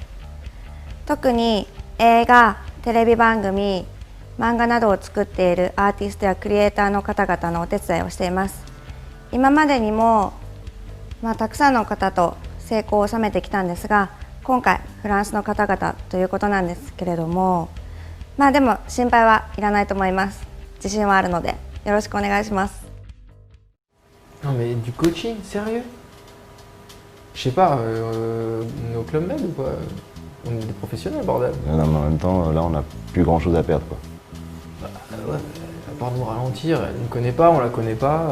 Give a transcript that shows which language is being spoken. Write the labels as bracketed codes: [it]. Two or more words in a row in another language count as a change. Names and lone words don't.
[ja] 特に映画、テレビ番組、漫画などを作っているアーティストやクリエイターの方々のお手伝いをしています。今までにも、たくさんの方と成功を収めてきたんですが、今回フランスの方々ということなんですけれども、でも心配はいらないと思います。自信はあるのでよろしくお願いします。 [fr] Non mais du coaching, sérieux? Je sais pas, nos Club Med ou quoi? On est des professionnels, bordel. Non, mais en même temps, là, on n'a plus grand chose à perdre, quoi. Ouais, à part nous ralentir, elle nous connaît pas, on la connaît pas.